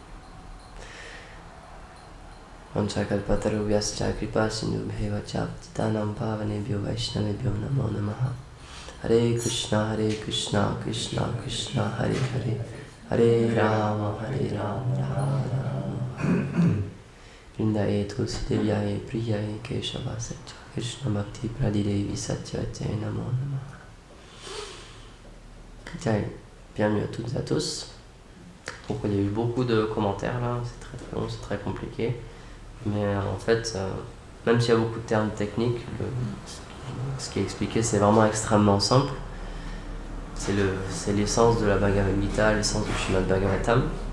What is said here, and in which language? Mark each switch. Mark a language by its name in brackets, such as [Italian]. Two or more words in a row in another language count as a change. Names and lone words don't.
[Sanskrit] Vanchakalpatarubhyascha Kripa Sindhubheva Chaptitanam Pavanebhyo Vaishnavebhyo Namo Namaha Hare Krishna Krishna Krishna Hare Hare Hare Rama Rama Rama Vrindaye Tulsi Devyaye Priyaye Keshava Satya Krishna Bhakti Pradidevi Satyavate Namo Namaha. Jai, [French] bienvenue à toutes et à tous. Donc il y a eu beaucoup de commentaires là, c'est très long, c'est très compliqué. Mais en fait, même s'il y a beaucoup de termes techniques, ce qui est expliqué c'est vraiment extrêmement simple. C'est l'essence de la Bhagavad Gita, l'essence du Srimad Bhagavatam.